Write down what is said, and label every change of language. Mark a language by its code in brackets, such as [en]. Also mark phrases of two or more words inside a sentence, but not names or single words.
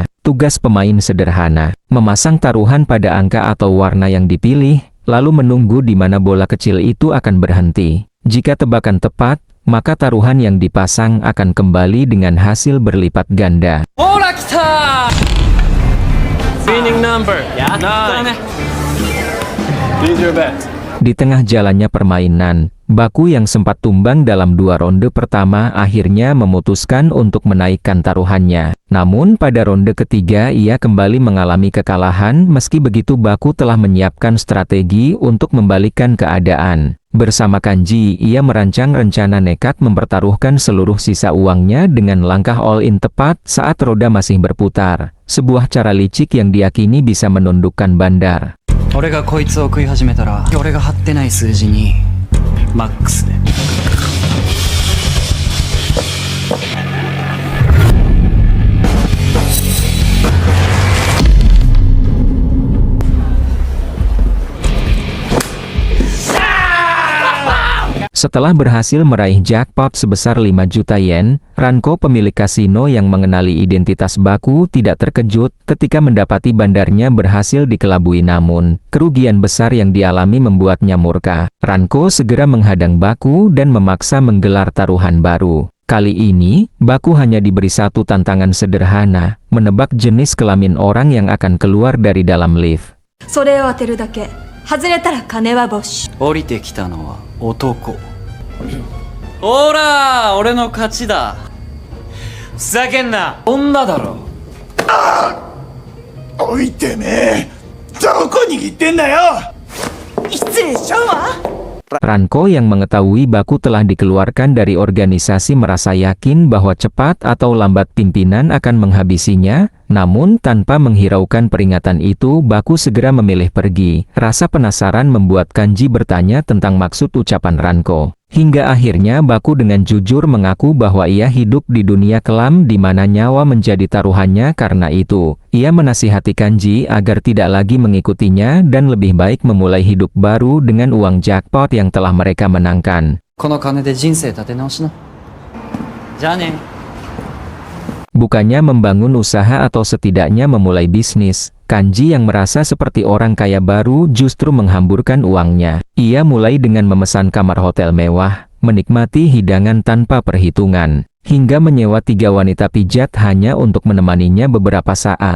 [id] Tugas pemain sederhana, memasang taruhan pada angka atau warna yang dipilih, lalu menunggu di mana bola kecil itu akan berhenti. Jika tebakan tepat, maka taruhan yang dipasang akan kembali dengan hasil berlipat ganda. Ora kita! [en] Winning number 9. Please your bet. [id] Di tengah jalannya permainan, Baku yang sempat tumbang dalam 2 ronde pertama akhirnya memutuskan untuk menaikkan taruhannya. Namun pada ronde ketiga ia kembali mengalami kekalahan. Meski begitu Baku telah menyiapkan strategi untuk membalikkan keadaan. Bersama Kanji, ia merancang rencana nekat mempertaruhkan seluruh sisa uangnya dengan langkah all-in tepat saat roda masih berputar. Sebuah cara licik yang diyakini bisa menundukkan bandar. [ja] 俺がこいつを食い始めたら、俺が張ってない数字にマックスで。 [id] Setelah berhasil meraih jackpot sebesar 5 juta yen, Ranko pemilik kasino yang mengenali identitas Baku tidak terkejut ketika mendapati bandarnya berhasil dikelabui, namun kerugian besar yang dialami membuatnya murka. Ranko segera menghadang Baku dan memaksa menggelar taruhan baru. Kali ini, Baku hanya diberi satu tantangan sederhana, menebak jenis kelamin orang yang akan keluar dari dalam lift. [ja] それを当てるだけ。外れたら金は没収。降りてきたのは男。ほら、俺の勝ちだ。ふざけんな、女だろ。おいてめえ、どこ握ってんだよ。失礼しちゃうわ。 [id] Ranko yang mengetahui Baku telah dikeluarkan dari organisasi merasa yakin bahwa cepat atau lambat pimpinan akan menghabisinya. Namun tanpa menghiraukan peringatan itu, Baku segera memilih pergi. Rasa penasaran membuat Kanji bertanya tentang maksud ucapan Ranko. Hingga akhirnya Baku dengan jujur mengaku bahwa ia hidup di dunia kelam di mana nyawa menjadi taruhannya. Karena itu, ia menasihati Kanji agar tidak lagi mengikutinya dan lebih baik memulai hidup baru dengan uang jackpot yang telah mereka menangkan. [ja] この金で人生立て直しな。じゃあね。 [id] Bukannya membangun usaha atau setidaknya memulai bisnis, Kanji yang merasa seperti orang kaya baru justru menghamburkan uangnya. Ia mulai dengan memesan kamar hotel mewah, menikmati hidangan tanpa perhitungan, hingga menyewa 3 wanita pijat hanya untuk menemaninya beberapa saat.